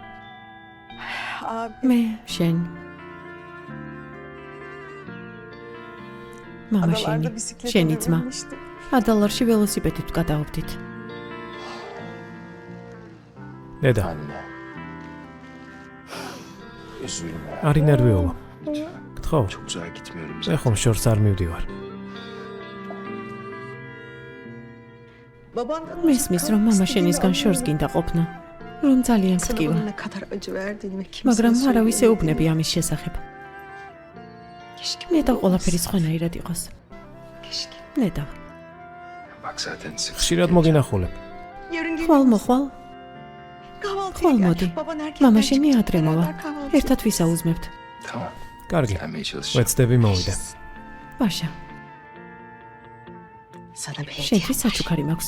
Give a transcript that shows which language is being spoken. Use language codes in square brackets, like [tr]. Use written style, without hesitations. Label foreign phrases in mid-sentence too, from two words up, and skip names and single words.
[ka] მე, შენ. მამა შენი, შენი ძმა. ადალარში ველოსიპედით გადავდით. დედა, [tr] Anne. Üzülme. [ka] არ ინერვიულო. გთხოვ, [tr] Çok uzağa gitmiyorum. [ka] მე ხომ შორს არ მივდივარ. მესმის რომ მამა შენისგან შორს გინდა ყოფნა. რომ ძალიან გტკივა. მაგრამ არავის ეუბნები ამის შესახებ. ნეტავ ყველაფერი სხვანაირად იყოს. ნეტავ. [tr] Bak zaten sık. [ka] ხშირად მოგინახულებ. ხვალ მოხვალ. ხვალ მოდი. მამა შენი ადრე მოვა. ერთად ვისაუზმებთ. [tr] Tamam. [ka] კარგი, [tr] Gelmeye çalışacağım. [ka] ვეცდები მოვიდე. ვაშა, შენთვის საჩუქარი მაქვს.